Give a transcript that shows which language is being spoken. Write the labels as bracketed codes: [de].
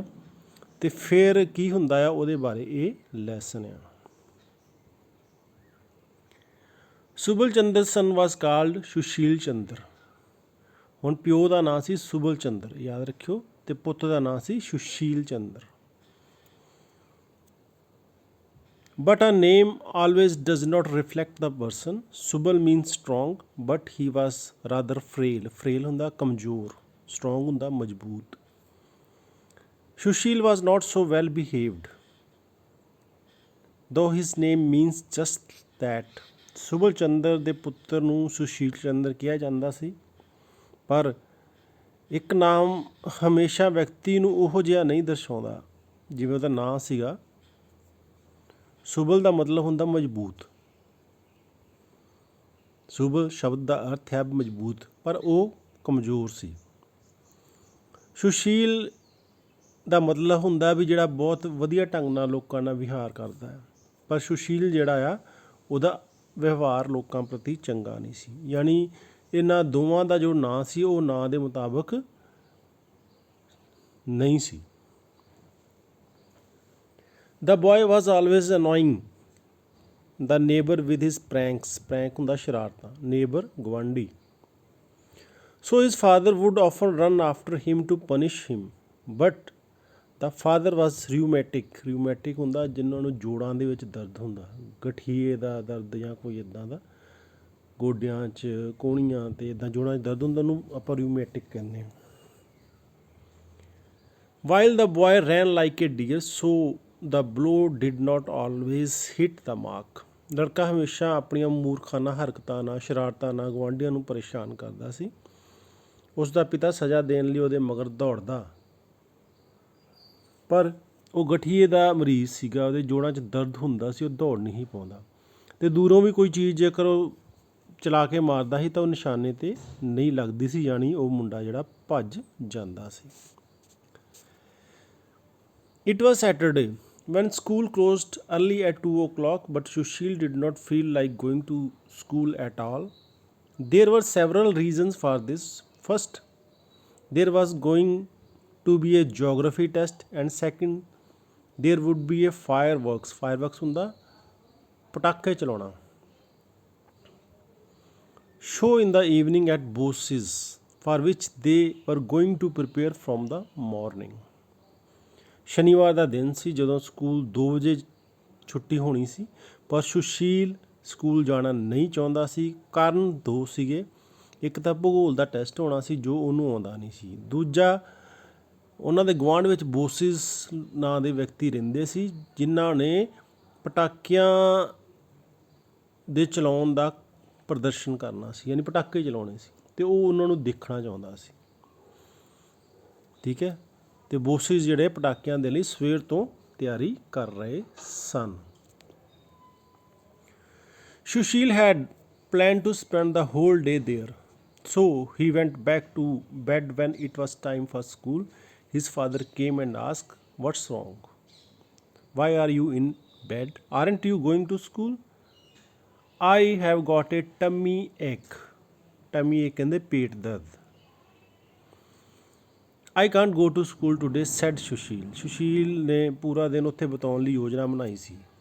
[pa] ਅਤੇ ਫਿਰ ਕੀ ਹੁੰਦਾ ਆ ਉਹਦੇ ਬਾਰੇ ਇਹ ਲੈਸਨ ਆ। ਸੁਬਲ ਚੰਦਰ [en] son was called [pa] ਸੁਸ਼ੀਲ ਚੰਦਰ। ਹੁਣ ਪਿਓ ਦਾ ਨਾਂ ਸੀ ਸੁਬਲ ਚੰਦਰ, ਯਾਦ ਰੱਖਿਓ, ਅਤੇ ਪੁੱਤ ਦਾ ਨਾਂ ਸੀ Sushil Chandra. [en] But a name always does not reflect the person. Subal means strong, but he was rather frail. [pa] Frail ਹੁੰਦਾ ਕਮਜ਼ੋਰ, strong ਹੁੰਦਾ ਮਜ਼ਬੂਤ। [en] Sushil was not so well behaved, though his name means just that. [pa] ਸੁਬਲ Chandra ਦੇ ਪੁੱਤਰ ਨੂੰ ਸੁਸ਼ੀਲ ਚੰਦਰ ਕਿਹਾ ਜਾਂਦਾ ਸੀ, ਪਰ ਇੱਕ ਨਾਮ ਹਮੇਸ਼ਾ ਵਿਅਕਤੀ ਨੂੰ ਉਹੋ ਜਿਹਾ ਨਹੀਂ ਦਰਸਾਉਂਦਾ ਜਿਵੇਂ ਉਹਦਾ ਨਾਂ ਸੀਗਾ। ਸੁਬਲ ਦਾ ਮਤਲਬ ਹੁੰਦਾ ਮਜ਼ਬੂਤ। ਸੁਬਲ ਸ਼ਬਦ ਦਾ ਅਰਥ ਹੈ ਮਜ਼ਬੂਤ, ਪਰ ਉਹ ਕਮਜ਼ੋਰ ਸੀ। ਸੁਸ਼ੀਲ ਦਾ ਮਤਲਬ ਹੁੰਦਾ ਵੀ ਜਿਹੜਾ ਬਹੁਤ ਵਧੀਆ ਢੰਗ ਨਾਲ ਲੋਕਾਂ ਨਾਲ ਵਿਹਾਰ ਕਰਦਾ ਹੈ, ਪਰ ਸੁਸ਼ੀਲ ਜਿਹੜਾ ਆ ਉਹਦਾ ਵਿਵਹਾਰ ਲੋਕਾਂ ਪ੍ਰਤੀ ਚੰਗਾ ਨਹੀਂ ਸੀ। ਯਾਨੀ ਇਹਨਾਂ ਦੋਵਾਂ ਦਾ ਜੋ ਨਾਂ ਸੀ ਉਹ ਨਾਂ ਦੇ ਮੁਤਾਬਕ ਨਹੀਂ ਸੀ। [en] The boy was always annoying the neighbor with his pranks. [pa] Prank ਹੁੰਦਾ ਸ਼ਰਾਰਤਾਂ, neighbor ਗੁਆਂਢੀ। [en] So his father would often run after him to punish him. But the father was rheumatic. [pa] Rheumatic ਹੁੰਦਾ ਜਿਨ੍ਹਾਂ ਨੂੰ ਜੋੜਾਂ ਦੇ ਵਿੱਚ ਦਰਦ ਹੁੰਦਾ, ਗਠੀਏ ਦਾ ਦਰਦ ਜਾਂ ਕੋਈ ਇੱਦਾਂ ਦਾ, ਗੋਡਿਆਂ 'ਚ ਕੋਹਣੀਆਂ ਅਤੇ ਇੱਦਾਂ ਜੋੜਾਂ 'ਚ ਦਰਦ ਹੁੰਦਾ, ਉਹਨੂੰ ਆਪਾਂ ਰਿਊਮੈਟਿਕ ਕਹਿੰਦੇ ਹਾਂ। [en] While the boy ran like a deer, so the blow did not always hit the mark. [pa] ਲੜਕਾ ਹਮੇਸ਼ਾ ਆਪਣੀਆਂ ਮੂਰਖਾਨਾ ਹਰਕਤਾਂ ਨਾਲ, ਸ਼ਰਾਰਤਾਂ ਨਾਲ ਗੁਆਂਢੀਆਂ ਨੂੰ ਪਰੇਸ਼ਾਨ ਕਰਦਾ ਸੀ। ਉਸ ਦਾ ਪਿਤਾ ਸਜ਼ਾ ਦੇਣ ਲਈ ਉਹਦੇ ਮਗਰ ਦੌੜਦਾ, ਪਰ ਉਹ ਗਠੀਏ ਦਾ ਮਰੀਜ਼ ਸੀਗਾ, ਉਹਦੇ ਜੋੜਾਂ 'ਚ ਦਰਦ ਹੁੰਦਾ ਸੀ, ਉਹ ਦੌੜ ਨਹੀਂ ਪਾਉਂਦਾ। ਅਤੇ ਦੂਰੋਂ ਵੀ ਕੋਈ ਚੀਜ਼ ਜੇਕਰ ਉਹ ਚਲਾ ਕੇ ਮਾਰਦਾ ਸੀ ਤਾਂ ਉਹ ਨਿਸ਼ਾਨੇ 'ਤੇ ਨਹੀਂ ਲੱਗਦੀ ਸੀ, ਯਾਨੀ ਉਹ ਮੁੰਡਾ ਜਿਹੜਾ ਭੱਜ ਜਾਂਦਾ ਸੀ। [en] It was Saturday when school closed early at 2 o'clock, but Sushil did not feel like going to school at all. There were several reasons for this. First, there was going to be a geography test, and second, there would be a fireworks. Fireworks [pa] ਹੁੰਦਾ ਪਟਾਕੇ ਚਲਾਉਣਾ [en] show in the evening at Bose's, for which they were going to prepare from the morning. [pa] ਸ਼ਨੀਵਾਰ ਦਾ ਦਿਨ ਸੀ ਜਦੋਂ school 2 ਵਜੇ ਛੁੱਟੀ ਹੋਣੀ ਸੀ, ਪਰ ਸੁਸ਼ੀਲ ਸਕੂਲ ਜਾਣਾ ਨਹੀਂ ਚਾਹੁੰਦਾ ਸੀ। ਕਾਰਨ ਦੋ ਸੀਗੇ, ਇੱਕ ਤਾਂ ਭੂਗੋਲ ਦਾ ਟੈਸਟ ਹੋਣਾ ਸੀ ਜੋ ਉਹਨੂੰ ਆਉਂਦਾ ਨਹੀਂ ਸੀ, ਦੂਜਾ ਉਹਨਾਂ ਦੇ ਗੁਆਂਢ ਵਿੱਚ ਬੋਸਿਸ ਨਾਂ ਦੇ ਵਿਅਕਤੀ ਰਹਿੰਦੇ ਸੀ ਜਿਨ੍ਹਾਂ ਨੇ ਪਟਾਕਿਆਂ ਦੇ ਚਲਾਉਣ ਦਾ ਪ੍ਰਦਰਸ਼ਨ ਕਰਨਾ ਸੀ, ਯਾਨੀ ਪਟਾਕੇ ਚਲਾਉਣੇ ਸੀ, ਅਤੇ ਉਹ ਉਹਨਾਂ ਨੂੰ ਦੇਖਣਾ ਚਾਹੁੰਦਾ ਸੀ। ਠੀਕ ਹੈ, ਅਤੇ ਬੋਸਿਸ ਜਿਹੜੇ ਪਟਾਕਿਆਂ ਦੇ ਲਈ ਸਵੇਰ ਤੋਂ ਤਿਆਰੀ ਕਰ ਰਹੇ ਸਨ। [en] Sushil had planned to spend the whole day there. So he went back to bed. When it was time for school, his father came and asked, "What's wrong? Why are you in bed? Aren't you going to school?" "I have got a tummy ache." [pa] Tummy ache ਕਹਿੰਦੇ ਪੇਟ ਦਰਦ। [en] "I can't go to school today," said Sushil. [pa] Sushil ਨੇ ਪੂਰਾ ਦਿਨ ਉੱਥੇ ਬਿਤਾਉਣ ਲਈ ਯੋਜਨਾ ਬਣਾਈ ਸੀ।